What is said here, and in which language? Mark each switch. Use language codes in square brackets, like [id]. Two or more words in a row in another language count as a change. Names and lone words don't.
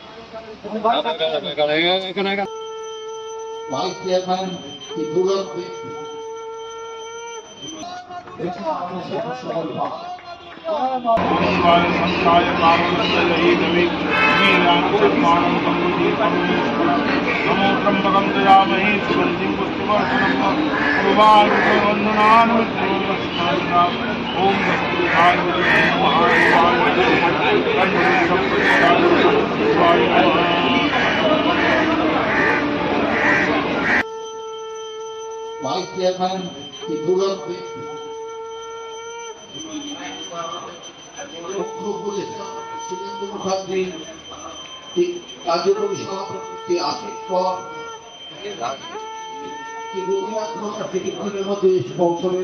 [bn] ভাইস চেয়ারম্যান দুর্লভ [sa] संस्थाय नमो त्र्यंबकं दयामहे सुगन्धिं पुष्टिवर्धनम् ओम [bn] ভাইস চেয়ারম্যান দুর্লভ সুরেন্দ্র মুখার্জি কার্যকরী সভাপতি আশিস কর কিছুক্ষণের মধ্যে এসে পৌঁছবেন।